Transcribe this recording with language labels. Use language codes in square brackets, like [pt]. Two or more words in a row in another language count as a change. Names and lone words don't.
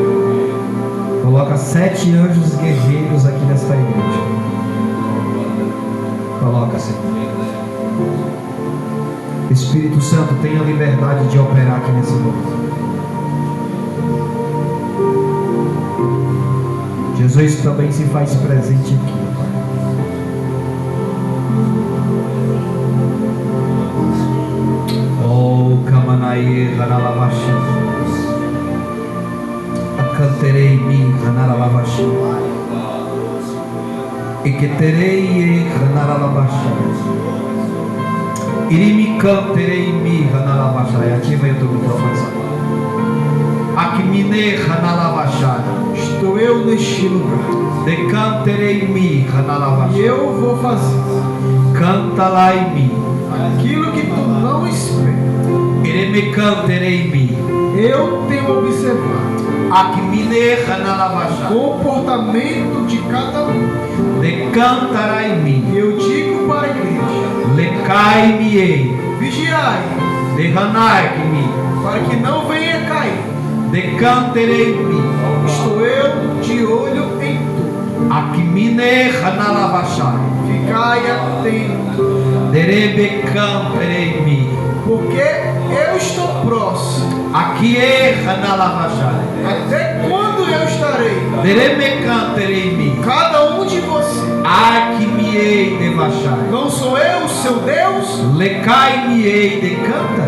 [pt] Coloca 7 anjos guerreiros aqui nesta igreja. Coloca, Senhor. Espírito Santo, tenha liberdade de operar aqui nesse lugar. Jesus também se faz presente aqui, Pai. Oh, Kamanaye Hanalavashi. Acanterei mi Hanalavashi. Eketerei Hanalavashi. Irimi canterei mi Hanalavashi. Ativa aí o teu microfone. Akmine Hanalavashi. Estou eu neste lugar. Decanterei mi Hanalavashi. E eu vou fazer Canta lá em mim. aquilo que tu não espera. Ireme canterei mi. Eu tenho observado Akmine Hanalavashi. o comportamento de cada um. Decantará em mim. E eu digo para a igreja: Lecai-me. vigiai, Dehanai-me. para que não venha cair. Decanterei em mim. Estou eu de olho em tu. Akmine Hanalavashi. Ficai atento, Derebe canterei em mim. porque eu estou próximo. Aqui é Hanalavashi. Até quando eu estarei? Derebe canterei em mim. Cada um de vocês. Akmiei devashai. Não sou eu o seu Deus? Lecai-me-ei decanta.